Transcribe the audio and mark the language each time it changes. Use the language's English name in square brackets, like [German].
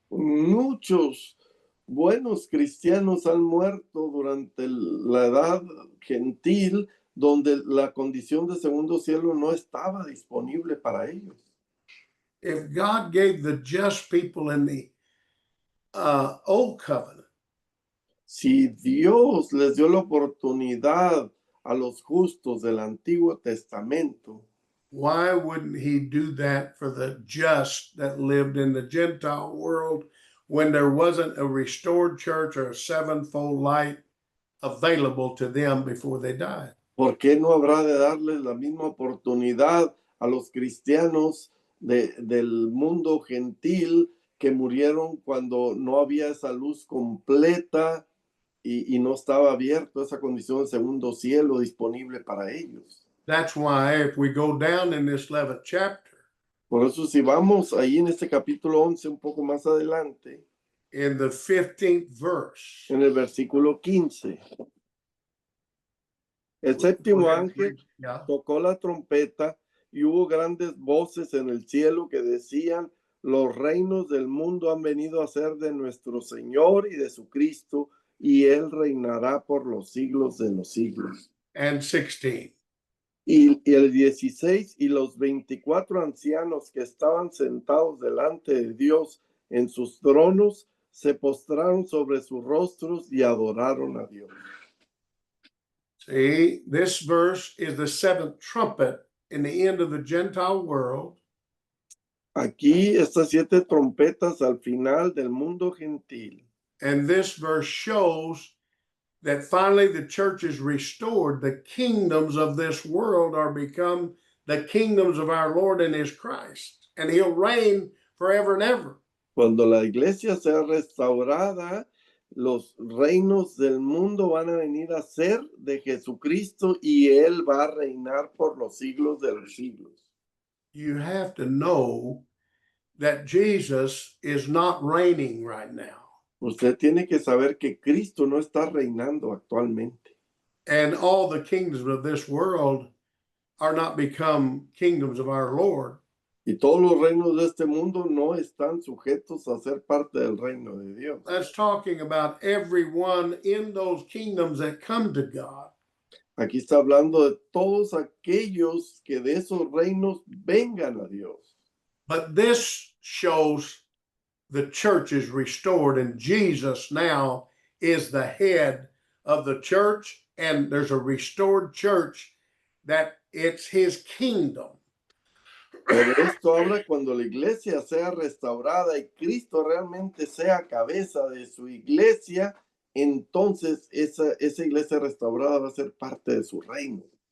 [Spanish] Muchos buenos cristianos han muerto durante la edad gentil donde la condición de segundo cielo no estaba disponible para ellos. [English] If God gave the just people in the old covenant, [Spanish] Si Dios les dio la oportunidad a los justos del Antiguo Testamento, [English] why wouldn't he do that for the just that lived in the Gentile world when there wasn't a restored church or a sevenfold light available to them before they died? [Spanish] ¿por qué no habrá de darles la misma oportunidad a los cristianos del mundo gentil que murieron cuando no había esa luz completa y no estaba abierto esa condición de segundo cielo disponible para ellos? [English] That's why if we go down in this 11th chapter, [Spanish] Por eso si vamos ahí en este capítulo 11 un poco más adelante, [English] in the 15th verse, [Spanish] en el versículo 15, el séptimo ángel yeah, tocó la trompeta y hubo grandes voces en el cielo que decían: los reinos del mundo han venido a ser de nuestro Señor y de su Cristo, y Él reinará por los siglos de los siglos. [English] and 16. [Spanish] Y el 16, y los 24 ancianos que estaban sentados delante de Dios en sus tronos, se postraron sobre sus rostros y adoraron a Dios. [English] See, this verse is the seventh trumpet in the end of the Gentile world. [Spanish] Aquí estas 7 trompetas al final del mundo gentil. [English] And this verse shows that finally the church is restored. The kingdoms of this world are become the kingdoms of our Lord and his Christ, and he'll reign forever and ever. [Spanish] Cuando la iglesia sea restaurada, los reinos del mundo van a venir a ser de Jesucristo y Él va a reinar por los siglos de los siglos. [English] You have to know that Jesus is not reigning right now. [Spanish] Usted tiene que saber que Cristo no está reinando actualmente. [English] And all the kingdoms of this world are not become kingdoms of our Lord. [Spanish] Y todos los reinos de este mundo no están sujetos a ser parte del reino de Dios. [English] That's talking about everyone in those kingdoms that come to God. [Spanish] Aquí está hablando de todos aquellos que de esos reinos vengan a Dios. [English] But this shows the church is restored, and Jesus now is the head of the church, and there's a restored church that it's his kingdom. [Spanish] Pero esto habla cuando la iglesia sea restaurada y Cristo realmente sea cabeza de su iglesia, entonces esa iglesia restaurada va a ser parte de su reino.